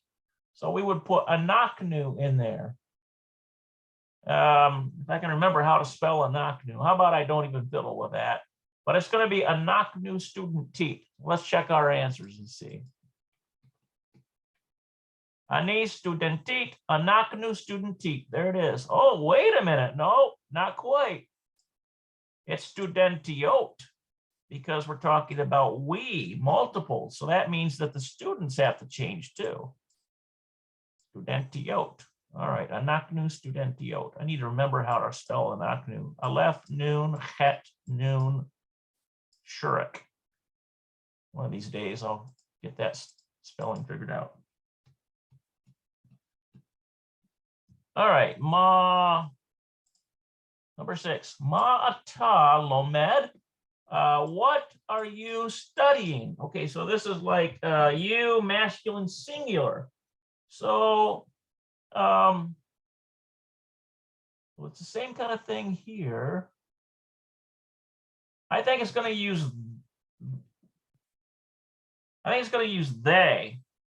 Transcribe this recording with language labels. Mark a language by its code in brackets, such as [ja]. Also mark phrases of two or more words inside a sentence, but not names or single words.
[en] So we would put anaknu in there. If I can remember how to spell anaknu. How about I don't even fiddle with that? But it's going to be [he] אנחנו סטודנטיות. [en] Let's check our answers and see. [he] אני סטודנטית, אנחנו סטודנטיות. [en] There it is. Oh, wait a minute. No, not quite. It's studentiot because we're talking about we, multiple. So that means that the students have to change too. Studentiot. All right, [he] אנחנו סטודנטיות. [en] I need to remember how to spell anaknu. [he] אלף, נון, חית, נון, שורוק. [en] One of these days I'll get that spelling figured out. All right, number 6, [he] מה אתה לומד. [en] What are you studying? Okay, so this is like you, masculine singular. So well, it's the same kind of thing here. I think it's going to use they.